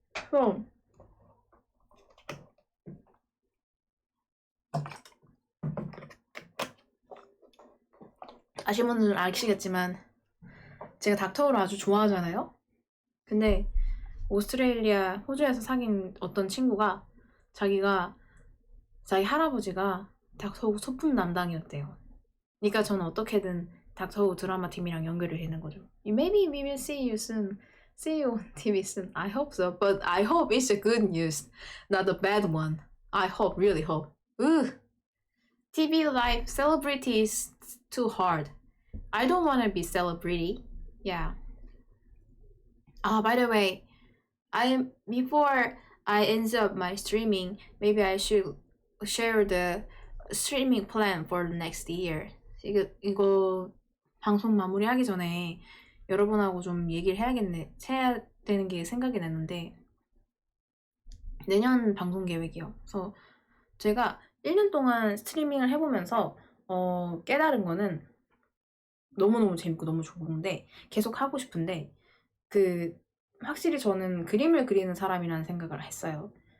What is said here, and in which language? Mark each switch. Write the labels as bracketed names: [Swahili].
[Korean] 그럼 아시는 분들은 아시겠지만 제가 닥터우를 아주 좋아하잖아요. 근데 오스트레일리아 호주에서 사귄 어떤 친구가 자기 할아버지가 닥터우 소품 담당이었대요. 그러니까 저는 어떻게든 닥터우 드라마 팀이랑 연결이 되는 거죠. [English] Maybe we will see you soon. See you on TV soon. I hope so. But I hope it's a good news, not a bad one. I hope, really hope. TV life celebrity is too hard. I don't want to be celebrity. Yeah. By the way, before I end up my streaming, maybe I should share the streaming plan for next year. [Korean] 이거 방송 마무리하기 전에 여러분하고 좀 얘기를 해야 되는 게 생각이 났는데, 내년 방송 계획이요. 그래서 제가 1년 동안 스트리밍을 해보면서 깨달은 거는 너무너무 재밌고 너무 좋은데 계속 하고 싶은데, 확실히 저는 그림을 그리는 사람이라는 생각을 했어요.